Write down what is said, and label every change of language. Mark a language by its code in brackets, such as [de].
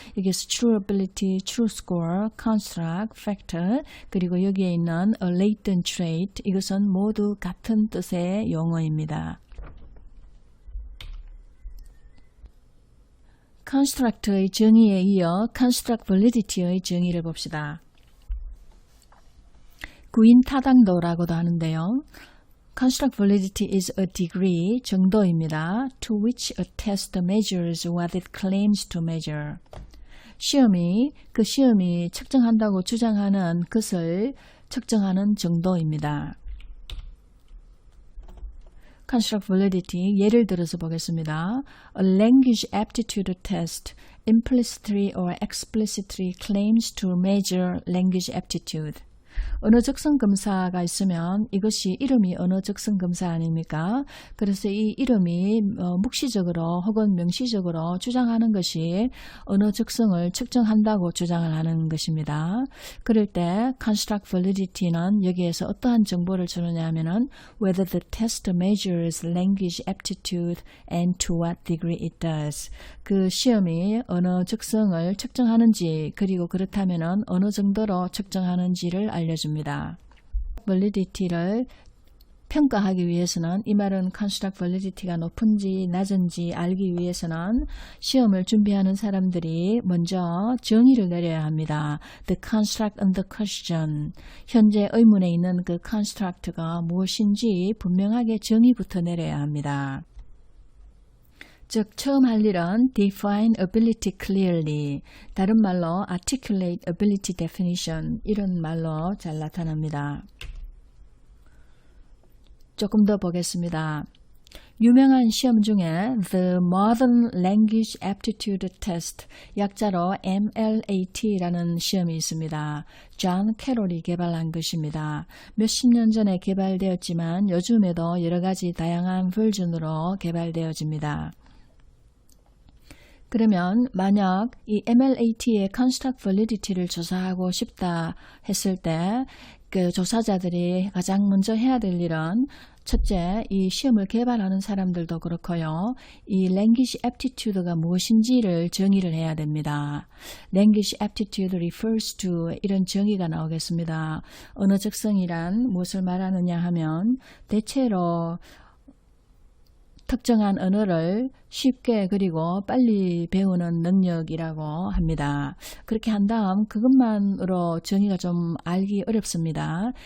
[ko] 여기서 true ability, true score, construct, factor, 그리고 여기에 있는 a latent trait, 이것은 모두 같은 뜻의 용어입니다. construct의 정의에 이어 construct validity의 정의를 봅시다. 구인 타당도라고도 하는데요. [en] Construct validity is a degree, [ko] 정도입니다. [en] To which a test measures what it claims to measure. [ko] 시험이 측정한다고 주장하는 것을 측정하는 정도입니다. Construct validity, 예를 들어서 보겠습니다. [en] A language aptitude test implicitly or explicitly claims to measure language aptitude. [ko] 언어 적성 검사가 있으면 이것이 이름이 언어 적성 검사 아닙니까? 그래서 이 이름이 묵시적으로 혹은 명시적으로 주장하는 것이 언어 적성을 측정한다고 주장을 하는 것입니다. 그럴 때 construct validity는 여기에서 어떠한 정보를 주느냐 하면은 [en] whether the test measures language aptitude and to what degree it does. [ko] 그 시험이 언어 적성을 측정하는지 그리고 그렇다면은 어느 정도로 측정하는지를 알려줍니다. validity를 평가하기 위해서는 이 말은 construct validity가 높은지 낮은지 알기 위해서는 시험을 준비하는 사람들이 먼저 정의를 내려야 합니다. [en] The construct and the question. [ko] 현재 의문에 있는 그 construct가 무엇인지 분명하게 정의부터 내려야 합니다. 즉 처음 할 일은 [en] define ability clearly, [ko] 다른 말로 [en] articulate ability definition [ko] 이런 말로 잘 나타납니다. 조금 더 보겠습니다. 유명한 시험 중에 The Modern Language Aptitude Test, 약자로 MLAT라는 시험이 있습니다. 존 캐롤이 개발한 것입니다. 몇십 년 전에 개발되었지만 요즘에도 여러 가지 다양한 버전으로 개발되어집니다. 그러면 만약 이 MLAT의 construct validity를 조사하고 싶다 했을 때 그 조사자들이 가장 먼저 해야 될 일은 첫째, 이 시험을 개발하는 사람들도 그렇고요. 이 language aptitude가 무엇인지를 정의를 해야 됩니다. [en] language aptitude refers to [ko] 이런 정의가 나오겠습니다. 언어 적성이란 무엇을 말하느냐 하면 대체로 특정한 언어를 쉽게 그리고 빨리 배우는 능력이라고 합니다. 그렇게 한 다음 그것만으로 정의가 좀 알기 어렵습니다.